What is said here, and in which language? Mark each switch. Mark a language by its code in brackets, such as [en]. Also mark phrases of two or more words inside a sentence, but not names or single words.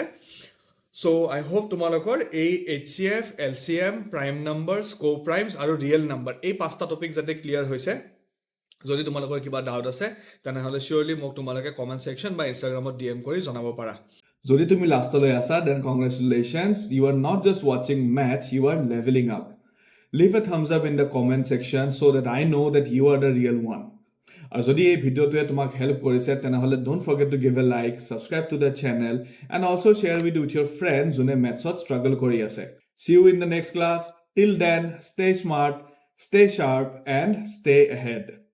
[as] চ' আই হোপ তোমালোকৰ এই HCF, LCM, [en] prime numbers, co primes [as] আৰু [en] real number, [as] এই 5টা টপিক যাতে ক্লিয়াৰ হৈছে। যদি তোমালোকৰ কিবা ডাউট আছে তেনেহ'লে চিয়ৰলি মোক তোমালোকে [en] comment section [as] বা ইনষ্টাগ্ৰামত DM কৰি জনাব পাৰা যদি তুমি লাষ্টলৈ আছা [en] then congratulations, you are not just watching math, you are leveling up. Leave a thumbs up in the comment section so that I know that you are the real one. [as] আৰু যদি এই ভিডিঅ'টোৱে তোমাক হেল্প কৰিছে তেনেহ'লে [en] don't forget to give a like, subscribe to the channel and also share it with your friends [as] যোনে মেথছত struggle কৰি আছে. [en] See you in the next class. Till then, stay smart, stay sharp and stay ahead.